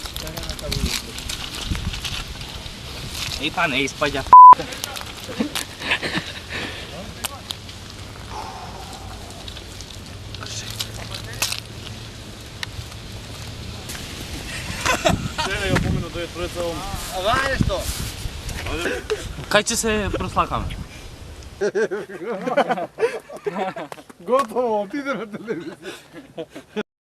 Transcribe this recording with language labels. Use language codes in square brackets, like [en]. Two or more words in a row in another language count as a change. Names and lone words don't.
[mk] Ей, па не испаѓа. Сега ја помина да ја тројца овом. [sr] Ajde što? [mk] Кај ќе се прослакаме? [sr] Gotovo, ti ide na televiziju.